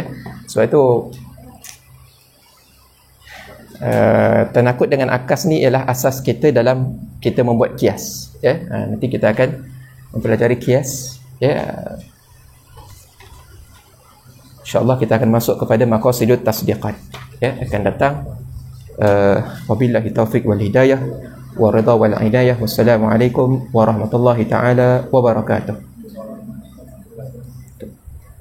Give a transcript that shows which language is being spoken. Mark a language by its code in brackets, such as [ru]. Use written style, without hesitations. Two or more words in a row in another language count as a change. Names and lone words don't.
[ms] Sebab itu tenakut dengan akas ni ialah asas kita dalam kita membuat kias. Ya. Nanti kita akan mempelajari kias. Ya. InsyaAllah kita akan masuk kepada [ar] مقاصد التصديقات, [ms] ya, akan datang. [ar] وبالله التوفيق والهداية والرضا والعناية. والسلام عليكم ورحمة الله تعالى وبركاته.